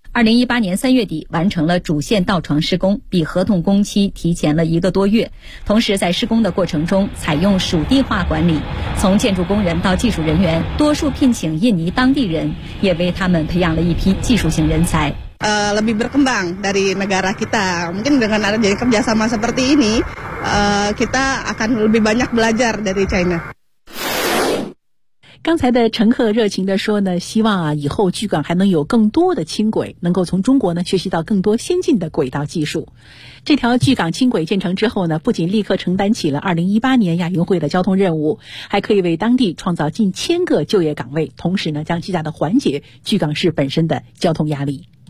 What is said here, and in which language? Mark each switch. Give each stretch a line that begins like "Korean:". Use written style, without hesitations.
Chinese: 2018年3月底完成了主线道床施工，比合同工期提前了1个多月。同时在施工的过程中采用属地化管理，从建筑工人到技术人员多数聘请印尼当地人，也为他们培养了一批技术型人才。
Indonesian: lebih berkembang dari negara kita. Mungkin dengan adanya kerjasama seperti ini, kita akan lebih banyak belajar dari China.
Chinese: 刚才的乘客热情地说呢，希望啊以后巨港还能有更多的轻轨，能够从中国呢学习到更多先进的轨道技术。这条巨港轻轨建成之后呢，不仅立刻承担起了2018年亚运会的交通任务，还可以为当地创造近千个就业岗位，同时呢将极大地缓解巨港市本身的交通压力。